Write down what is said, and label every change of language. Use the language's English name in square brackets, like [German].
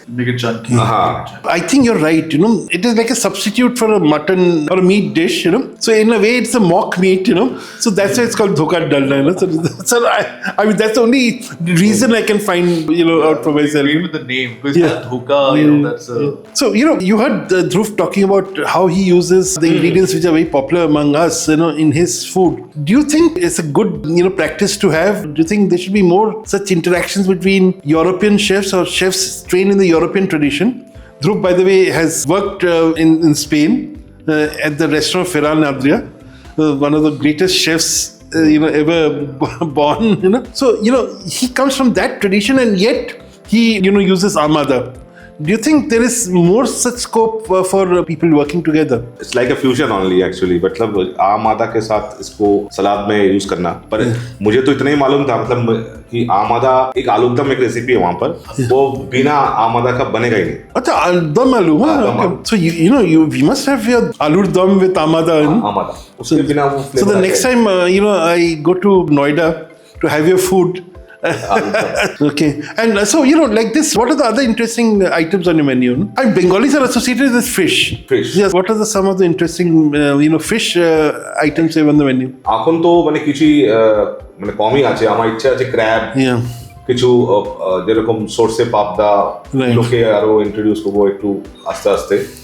[English] Make it chunky. हाँ. I think you're right, it is like a substitute for a mutton or a meat dish, So in a way, it's a mock meat, So that's why it's called dhokar dalna, So I mean, that's the only reason I can find, out for myself. Agree with the name because that dhoka, that's a... So, you heard Dhruv talking about how he uses the ingredients which are very popular among us, in his food. Do you think it's a good, practice to have? Do you think there should be more such interactions between European chefs or chefs trained in the European tradition? Dhruv, by the way, has worked in Spain at the restaurant Ferran Adria, one of the greatest chefs ever born. So he comes from that tradition, and yet he uses amada. Do you think there is more such scope for people working together? It's like a fusion only actually. [Hindi] मतलब आम आदा के साथ इसको सलाद में use करना. पर मुझे तो इतना ही मालूम था मतलब कि आम आदा एक आलू दम एक रेसिपी है वहाँ पर. वो बिना आम आदा का बनेगा ही नहीं. अच्छा, दम आलू. [English] So we must have your aloo dum with amada. [Hindi] आमादा. उसके बिना वो [English] So the next time I go to Noida to have your food. Okay, and so like this, what are the other interesting items on your menu? And Bengalis are associated with fish. Yes. What are some of the interesting fish items you have on the menu? [Bangla] এখন তো মানে কিছু মানে কমই আছে. আমার ইচ্ছা আছে ক্র্যাব. কিছু যেরকম সরষে পাবদা লোকে আরো ইন্ট্রোডিউস করবো একটু আস্তে আস্তে.